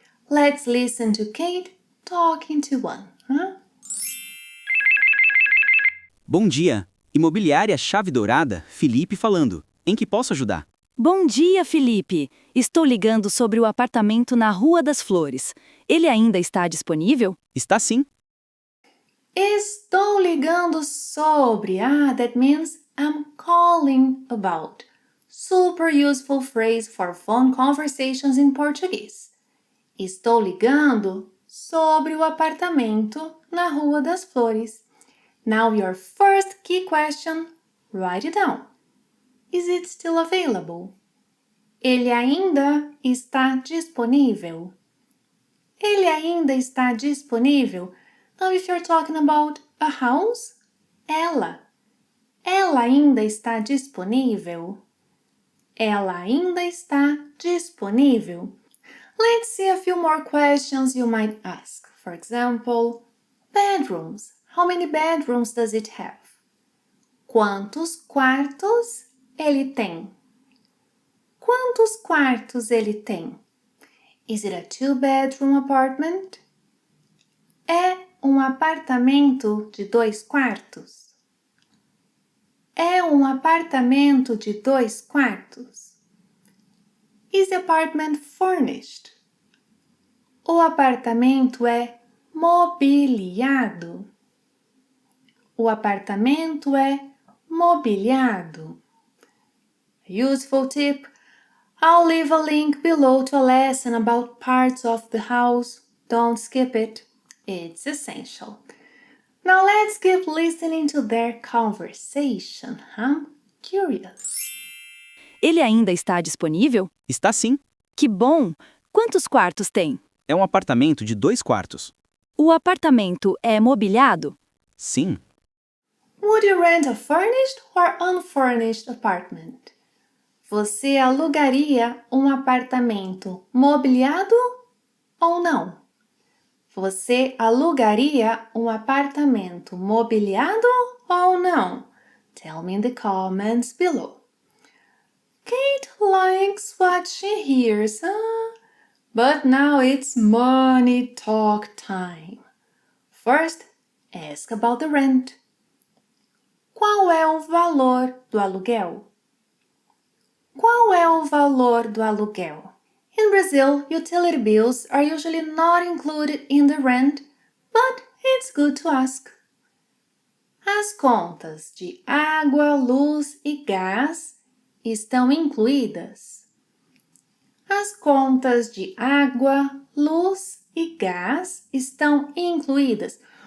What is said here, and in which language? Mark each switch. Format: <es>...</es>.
<en>Let's listen to Kate talking to one.</en> <pt>Bom dia, Imobiliária Chave Dourada, Felipe falando. Em que posso ajudar? Bom dia, Felipe. Estou ligando sobre o apartamento na Rua das Flores. Ele ainda está disponível? Está sim. Estou ligando sobre.</pt> <en>That means I'm calling about. Super useful phrase for phone conversations in Portuguese.</en> <pt>Estou ligando sobre o apartamento na Rua das Flores.</pt> <en>Now your first key question, write it down. Is it still available?</en> <pt>Ele ainda está disponível? Ele ainda está disponível?</pt> <en>Now if you're talking about a house,</en> <pt>ela ainda está disponível? Ela ainda está disponível.</pt> <en>Let's see a few more questions you might ask. For example, bedrooms. How many bedrooms does it have?</en> <pt>Quantos quartos ele tem? Quantos quartos ele tem?</pt> <en>Is it a two-bedroom apartment?</en> <pt>É um apartamento de 2 quartos? É um apartamento de 2 quartos?</pt> <en>Is the apartment furnished?</en> <pt>O apartamento é mobiliado? O apartamento é mobiliado?</pt> <en>Useful tip. I'll leave a link below to a lesson about parts of the house. Don't skip it. It's essential. Now let's keep listening to their conversation. I'm curious.</en> <pt>Ele ainda está disponível? Está sim. Que bom! Quantos quartos tem? É um apartamento de 2 quartos. O apartamento é mobiliado? Sim.</pt> <en>Would you rent a furnished or unfurnished apartment?</en> <pt>Você alugaria um apartamento mobiliado ou não? Você alugaria um apartamento mobiliado ou não?</pt> <en>Tell me in the comments below. Kate likes what she hears, but now it's money talk time. First, ask about the rent.</en> <pt>Qual é o valor do aluguel? Qual é o valor do aluguel?</pt> <en>In Brazil, utility bills are usually not included in the rent, but it's good to ask.</en> <pt>As contas de água, luz e gás estão incluídas? As contas de água, luz e gás estão incluídas.</pt>